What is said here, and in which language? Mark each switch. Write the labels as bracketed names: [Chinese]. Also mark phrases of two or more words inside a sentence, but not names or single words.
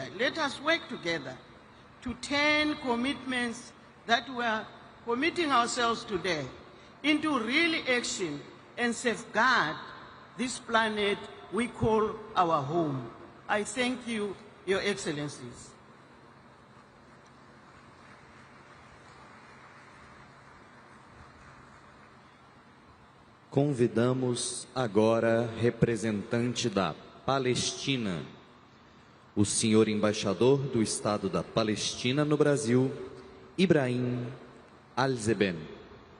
[English] Let us work together to turn commitments that we are committing ourselves today into real action and safeguard this planet we call our home. I thank you, Your Excellencies. [Portuguese] Convidamos agora representante da Palestina, o senhor embaixador do Estado da Palestina no Brasil, Ibrahim Al-Zeben.